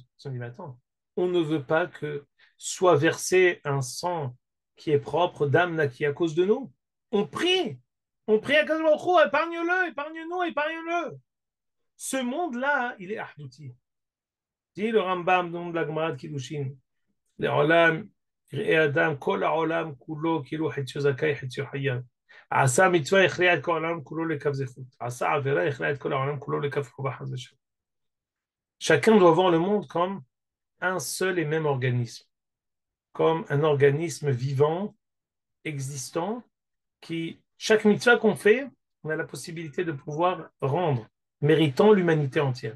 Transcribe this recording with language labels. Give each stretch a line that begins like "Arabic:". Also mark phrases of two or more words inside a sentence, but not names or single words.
French: Ils se sont dit, mais attends, on ne veut pas que soit versé un sang qui est propre d'âme qui à cause de nous. On prie. On prie à
Hebrew: קדוש ברוך הוא,
French: épargne-le, épargne-nous, épargne-le. Ce monde-là, il est ahdouti. Dit le Rambam dans la Gemara de Kiddushin.
Hebrew: Les olam, יראי אדם, כל העולם כולו כאילו חציו זכאי חציו חייב. עשה מצווה הכריע את כל העולם כולו לכף זכות. עשה עבירה הכריע את כל העולם כולו לכף חובה חס ושלום.
French: Chacun doit voir le monde comme un seul et même organisme, comme un organisme vivant, existant, qui, chaque mitzvah qu'on fait, on a la possibilité de pouvoir rendre, méritant l'humanité entière.